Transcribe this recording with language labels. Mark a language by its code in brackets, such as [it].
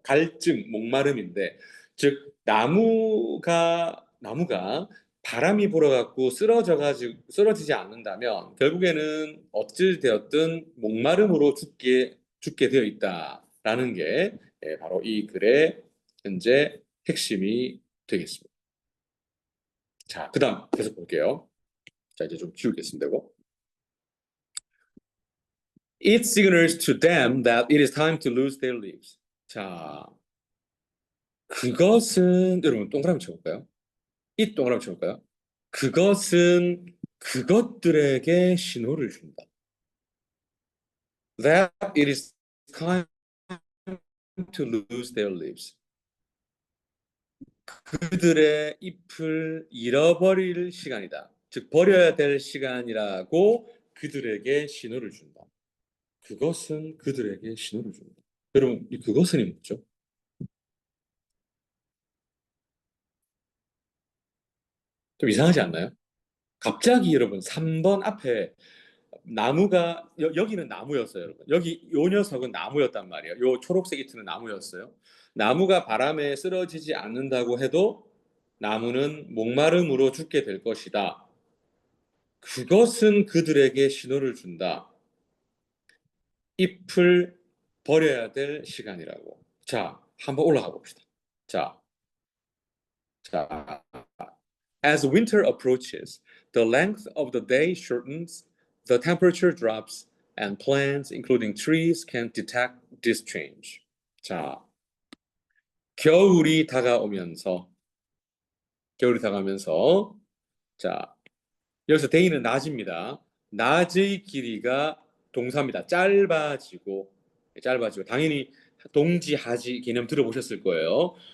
[ko] 갈증, 목마름인데 즉 나무가 바람이 불어갖고 쓰러지지 않는다면 결국에는 어찌 되었든 목마름으로 죽게 되어 있다라는 게 바로 이 글의 현재 핵심이 되겠습니다. 자, 그다음 계속 볼게요. 자, 이제 좀 지우겠습니다. 이거. [en] It signals to them that it is time to lose their leaves. [ko] 자, 그것은 여러분 동그라미 쳐볼까요? 이 동그라미 쳐볼까요? 그것은 그것들에게 신호를 준다. [en] That it is time to lose their leaves. [ko] 그들의 잎을 잃어버릴 시간이다. 즉 버려야 될 시간이라고 그들에게 신호를 준다. 그것은 그들에게 신호를 준다. 여러분, 이 그것은이 뭐죠? 좀 이상하지 않나요? 갑자기 여러분 3번 앞에 나무가 여기는 나무였어요, 여러분. 여기 요 녀석은 나무였단 말이에요. 요 초록색 이트는 나무였어요. 나무가 바람에 쓰러지지 않는다고 해도 나무는 목마름으로 죽게 될 것이다. 그것은 그들에게 신호를 준다. 잎을 버려야 될 시간이라고. 자, 한번 올라가 봅시다. [en] 자, 자, as winter approaches, the length of the day shortens, the temperature drops, and plants, including trees, can detect this change. [ko] 자, 겨울이 다가오면서, 겨울이 다가오면서, 자, 여기서 day는 낮입니다. 낮의 길이가 동사입니다. 짧아지고, 짧아지고. 당연히 동지하지 개념 들어보셨을 거예요.